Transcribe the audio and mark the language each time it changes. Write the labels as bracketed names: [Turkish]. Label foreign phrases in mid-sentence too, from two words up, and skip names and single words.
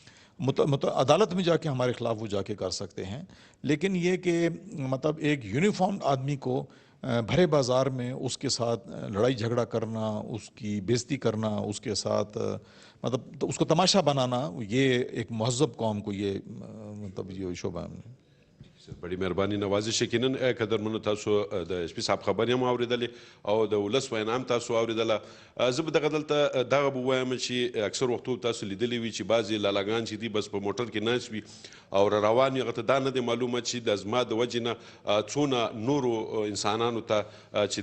[Urdu] عدالت میں جا کے ہمارے خلاف وہ جا کے کر سکتے ہیں. لیکن یہ کہ مطلب ایک یونیفارم آدمی کو بھرے بازار میں اس کے ساتھ لڑائی جھگڑا کرنا, اس کی بےزتی کرنا, اس کے ساتھ مطلب اس کو تماشا بنانا, یہ ایک مہذب قوم کو یہ مطلب یہ شعبہ ہے. [Pashto] بڑی مهرباني نوازش یقینا قدرمنو تاسو د اس پي صاحب خبرې هم اورېدلې او د ولس وینا هم تاسو اورېدله زه به دغه دلته دغه به ووایم چې اکثر وختو تاسو لیدلی وي چې بعضې لالاګان چې دي بس په موټر کې ناست وي او روان وي هغه ته دا نه دی معلومه چې د زما د وجې نه څونه نورو انسانانو ته چې